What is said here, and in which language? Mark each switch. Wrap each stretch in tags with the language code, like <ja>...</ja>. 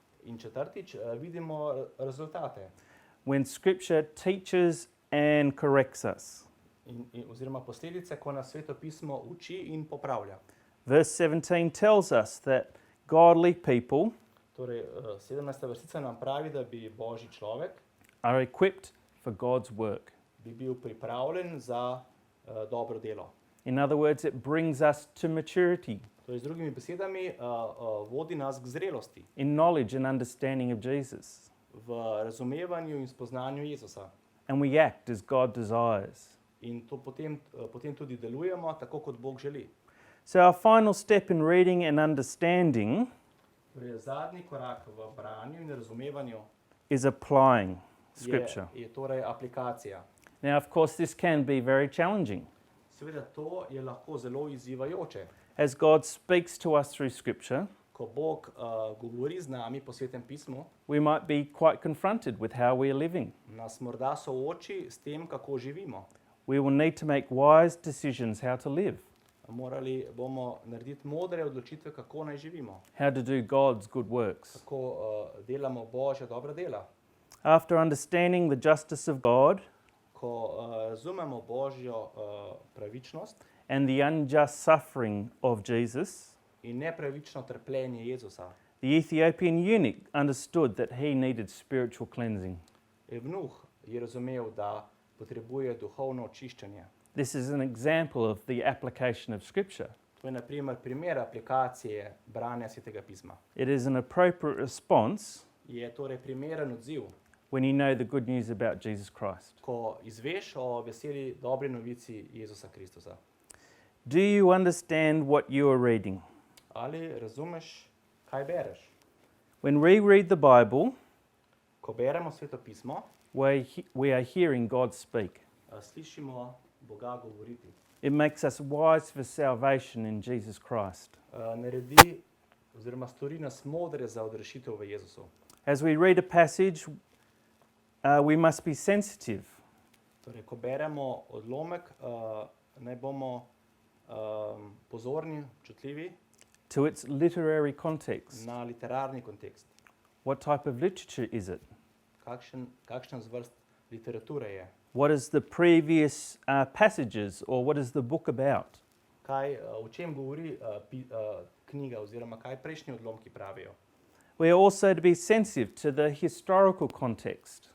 <sl>In četrtič, vidimo rezultate.</sl> <en>when Scripture teaches and corrects us.</en> <sl>Oziroma posledice, ko nas Svetopismo uči in popravlja.</sl> <en>Verse 17 tells us that godly people</en> <sl>Torej, 17. vrstica nam pravi, da bi božji človek</sl> <en>are equipped for God's work.</en> <sl>bi bil pripravljen za dobro delo.</sl> <en>In other words, it brings us to maturity</en> <sl>Torej, z drugimi besedami, vodi nas k zrelosti</sl> <en>in knowledge and understanding of Jesus.</en> <sl>v razumevanju in spoznanju Jezusa.</sl> <en>And we act as God desires.</en> <sl>In to potem tudi delujemo tako, kot Bog želi.</sl> <en>So our final step in reading and understanding</en> <sl>Torej, zadnji korak v branju in razumevanju</sl> <en>is applying Scripture.</en> <sl>je torej aplikacija.</sl> <en>Now, of course, this can be very challenging.</en> <sl>Seveda, to je lahko zelo izzivajoče.</sl> <en>As God speaks to us through Scripture,</en> <sl>Ko Bog govori z nami po Svetem pismu,</sl> <en>we might be quite confronted with how we are living.</en> <sl>nas morda sooči s tem, kako živimo.</sl> <en>We will need to make wise decisions how to live,</en> <sl>Morali bomo narediti modre odločitve, kako naj živimo,</sl> <en>how to do God's good works.</en> <sl>kako delamo Božja dobra dela.</sl> <en>After understanding the justice of God</en> <sl>Ko razumemo Božjo pravičnost</sl> <en>and the unjust suffering of Jesus,</en> <sl>in nepravično trpljenje Jezusa,</sl> <en>the Ethiopian eunuch understood that he needed spiritual cleansing.</en> <sl>Evnuh je razumel, da potrebuje duhovno očiščenje.</sl> <en>This is an example of the application of Scripture.</en> <sl>To je na primer aplikacije branja Svetega pisma.</sl> <en>It is an appropriate response</en> <sl>Je torej primeren odziv,</sl> <en>when you know the good news about Jesus Christ.</en> <sl>ko izveš o veseli dobri novici Jezusa Kristusa.</sl> <en>Do you understand what you are reading?</en> <sl>Ali razumeš, kaj bereš?</sl> <en>When we read the Bible,</en> <sl>Ko beremo Sveto pismo,</sl> <en>we are hearing God speak.</en> <sl>Slišimo Boga govoriti.</sl> <en>It makes us wise for salvation in Jesus Christ.</en> <sl>Naredi oziroma stori nas modre za odrešitev v Jezusu.</sl> <en>As we read a passage, we must be sensitive</en> <sl>Torej, ko beremo odlomek, naj bomo pozorni, občutljivi</sl> <en>to its literary context.</en> <sl>na literarni kontekst.</sl> <en>What type of literature is it?</en> <sl>Kakšna zvrst literature je?</sl> <en>What is the previous passages, or what is the book about?</en> <sl>O čem govori knjiga oziroma kaj prejšnji odlomki pravijo?</sl> <en>We are also to be sensitive to the historical context,</en>